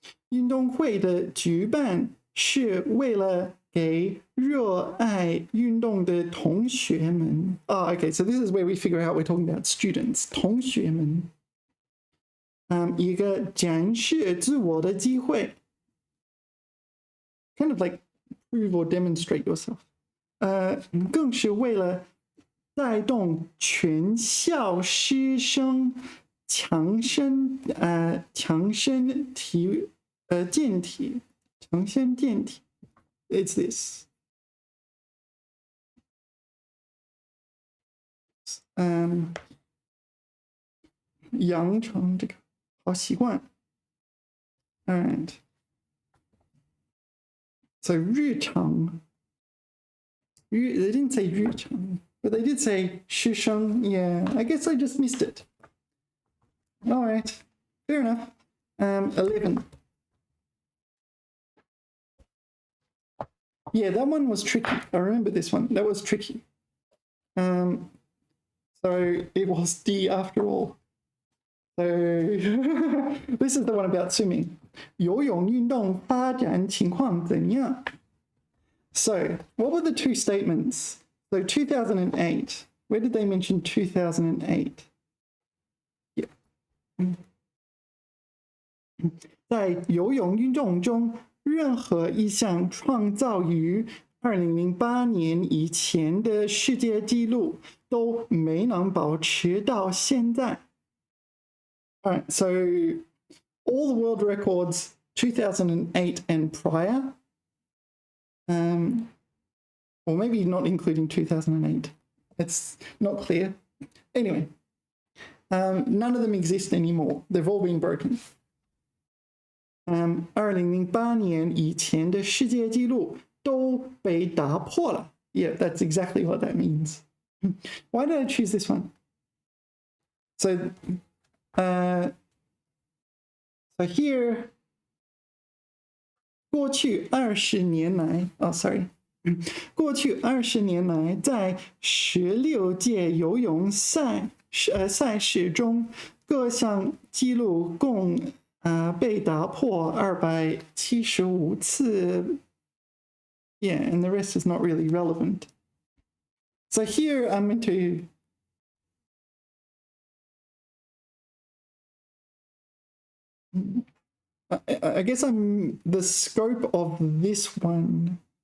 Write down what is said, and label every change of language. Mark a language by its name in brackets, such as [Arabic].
[Chinese] 运动会的举办是为了给热爱运动的同学们。 [English] Okay, so this is where we figure out we're talking about students. [Chinese] 同学们，一个展示自我的机会。 [English] Kind of like prove or demonstrate yourself. [Chinese] 更是为了带动全校师生强身健体，强身健体。 [English] It's this. [Chinese] 养成这个好习惯。 [English] And so [Chinese] 日常。 [English] They didn't say 日常, but they did say 师生. Yeah, I guess I just missed it. All right, fair enough. 11. Yeah, that one was tricky. I remember this one. That was tricky. So it was D after all. So this is the one about swimming. [Chinese] 游泳运动发展情况怎样? [English] So what were the two statements? So 2008. Where did they mention 2008? Yeah. [Chinese] 在游泳运动中，任何一项创造于2008年以前的世界纪录都没能保持到现在。 [English] All right, so all the world records 2008 and prior, or maybe not including 2008. It's not clear. Anyway, none of them exist anymore. They've all been broken. [Chinese] 2008年以前的世界纪录都被打破了. [English] Yeah, that's exactly what that means. Why did I choose this one? So here, [Chinese] 过去20年来, [English] sorry. [Chinese] 过去20年来，在16届游泳赛事中，各项纪录共被打破275次. [English] Yeah, and the rest is not really relevant. So here I'm into I guess I'm the scope of this one.